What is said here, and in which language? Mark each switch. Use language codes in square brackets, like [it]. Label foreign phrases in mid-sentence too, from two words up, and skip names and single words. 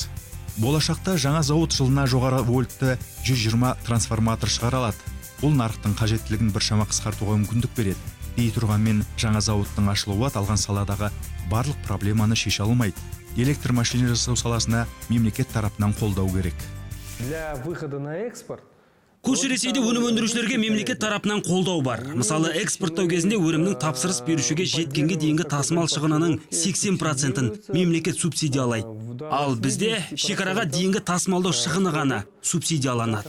[kk] Болашақта жаңа зауыт жылына жоғары вольтты 120 трансформатор шығара алады. Бұл нарықтың қажеттілігін біршама қысқартуға мүмкіндік береді. Дей тұрғанмен, жаңа зауыттың ашылуы аталған саладағы барлық проблеманы шеше алмайды. Электр машина жасау саласына мемлекет тарапынан қолдау керек. [ru] Для выхода на экспорт [kk] Көрші Ресейде өнім өндірушілерге мемлекет тарапынан қолдау бар. Мысалы, экспорттау кезінде өнімнің тапсырыс берушіге жеткенге дейінгі тасымал шығынының 80%-ын мемлекет субсидиялайды. Ал бізде шекараға дейінгі тасымалдау шығыны ғана субсидияланады.